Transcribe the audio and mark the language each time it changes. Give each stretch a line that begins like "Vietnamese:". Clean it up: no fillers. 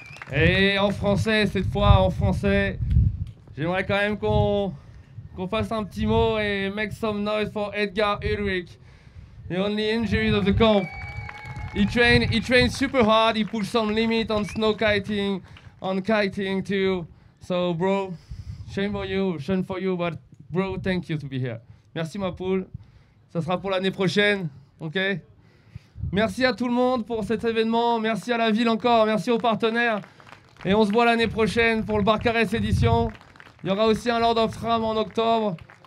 French: Et en français, cette fois en français, j'aimerais quand même qu'on fasse un petit mot et
English: make some noise for Edgar Ulrich, the only injury of the comp. He trained super hard. He pushed some limit on snow kiting, on kiting too. So bro, shame for you, but bro, thank you to be here.
French: Merci ma poule. Ça sera pour l'année prochaine, ok? Merci à tout le monde pour cet événement. Merci à la ville encore. Merci aux partenaires. Et on se voit l'année prochaine pour le Barcarès édition. Il y aura aussi un Lord of Tram en octobre.